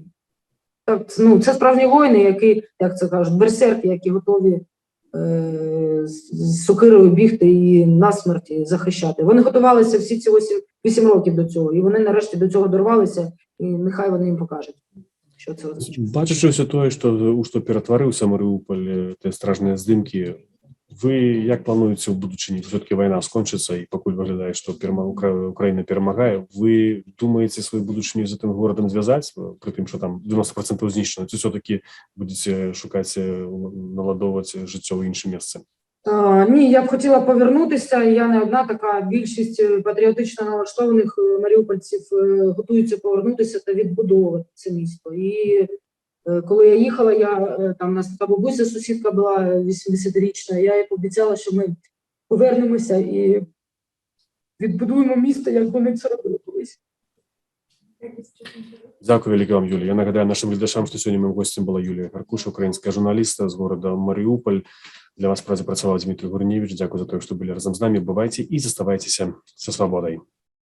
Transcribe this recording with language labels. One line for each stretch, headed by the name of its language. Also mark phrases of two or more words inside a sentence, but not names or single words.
Ukrainian: Так, ну, це справжні воїни, які, як це кажуть, берсерки, які готові з сокирою бігти і насмерть захищати. Вони готувалися всі ці 8 років до цього, і вони нарешті до цього дорвалися, і нехай вони їм покажуть, що це означає.
Belarusian: Бачачи все тое, у што ператварыўся Марыуполь, тыя стражныя здымкі, вы як плануеце ў будучыні, все-таки вайна скончыцца і пакуль выглядае, што Украіна перамагае, вы думаеце сваю будучыню з гэтым горадам звязаць, пры тым, што там 90% знішчана, ці все-таки будете шукаць, наладоўваць жыццё ў іншым месцы?
Ukrainian: Ні, я б хотіла повернутися, я не одна така, більшість патріотично налаштованих маріупольців готуються повернутися та відбудовувати це місто. І коли я їхала, там у нас така бабуся, сусідка була 80-річна, я їй пообіцяла, що ми повернемося і відбудуємо місто, як вони це робили колись.
Belarusian: Дякую вялікі вам, Юлія. Я нагадаю нашим глядачам, што сёння моим гостем была Юлія Гаркуш, украінська журналістка з горада Маріуполь. Для вас працаваў Дмітрий Гурневич. Дякую за тое, што былі разам з намі. Бывайце і заставайцеся са свабодай.